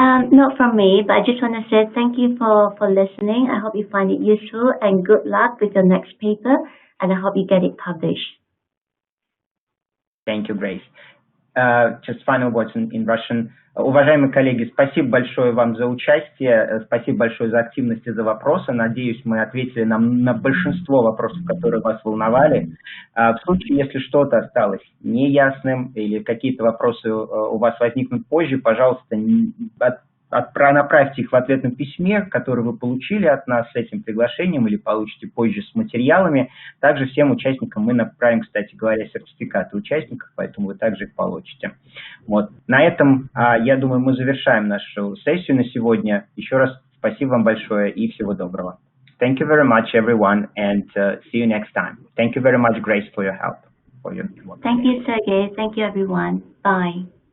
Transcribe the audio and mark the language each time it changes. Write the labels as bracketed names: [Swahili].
[English] Not from me, but I just want to say thank you for listening. I hope you find it useful, and good luck with your next paper, and I hope you get it published. Thank you, Grace. Just final words in Russian. [Russian] Уважаемые коллеги, спасибо большое вам за участие, спасибо большое за активность и за вопросы. Надеюсь, мы ответили на большинство вопросов, которые вас волновали. В случае, если что-то осталось неясным или какие-то вопросы у вас возникнут позже, пожалуйста, направьте их в ответном письме, которое вы получили от нас с этим приглашением или получите позже с материалами. Также всем участникам мы направим, кстати говоря, сертификаты участников, поэтому вы также их получите. Вот. На этом, я думаю, мы завершаем нашу сессию на сегодня. Еще раз спасибо вам большое и всего доброго. [English] Thank you very much, everyone, and see you next time. Thank you very much, Grace, for your help. Thank you, Sergey. Thank you, everyone. Bye.